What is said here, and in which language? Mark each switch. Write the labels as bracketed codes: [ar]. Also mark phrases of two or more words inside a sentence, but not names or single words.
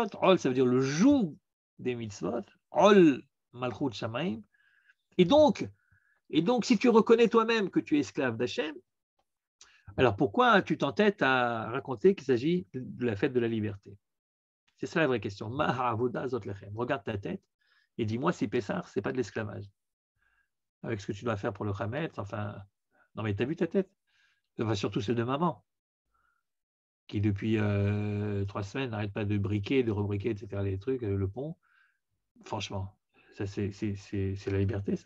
[fr] Ol, ça veut dire le joug des mitzvot. [he] עול מלכות שמים. [fr] Et donc, si tu reconnais toi-même que tu es esclave d'Hachem, alors pourquoi tu t'entêtes à raconter qu'il s'agit de la fête de la liberté? C'est ça la vraie question. [he] מה העבודה הזאת לכם. [fr] Regarde ta tête et dis-moi si Pessah, ce n'est pas de l'esclavage. Avec ce que tu dois faire pour le Hametz, enfin, non mais tu as vu ta tête? Enfin, surtout celle de maman, qui depuis 3 semaines n'arrête pas de briquer, de rebriquer, etc. les trucs, le pont. Franchement, ça c'est la liberté, ça.